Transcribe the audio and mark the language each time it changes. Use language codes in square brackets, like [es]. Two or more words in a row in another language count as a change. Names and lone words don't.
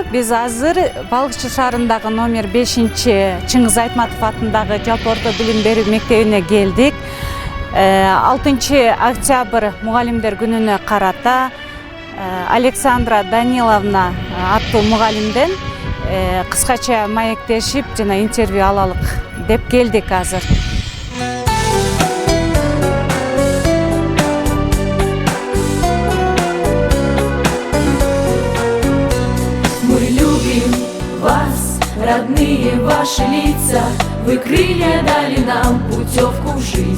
[ky] Биз азыр Балыкчы шаарындагы номер 5-чи Чыңгыз Айтматов атындагы жалпы орто билим берүү мектебине келдик. 6 октябрь мугалимдер күнүнө карата Александра Даниловна аттуу мугалимден кыскача маектешип жана интервью алалык деп келдик азыр. [ru] Родные ваши лица, вы крылья дали нам путевку в жизнь.